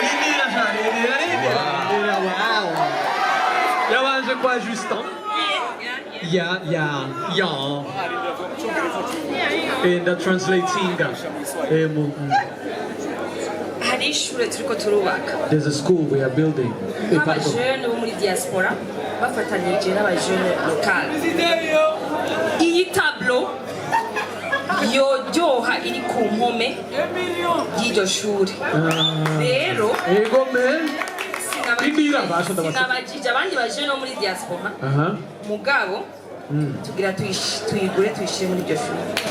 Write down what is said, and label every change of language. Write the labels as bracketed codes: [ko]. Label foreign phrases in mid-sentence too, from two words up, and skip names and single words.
[rn] yabanje kwa Justin Translatinga. hari ishure turiko turubaka [en] There's a school we are building. [rn] nk'abajene bo muri diaspora bafatanyije n'abajene lokale. Iyi tablo yoryoha iri ku mpome y'iryo shuri. Rero Ego man. sinabajije abandi bajene bo muri diaspora mugabo tugira tuyigure tuyishire muri iryo shuri.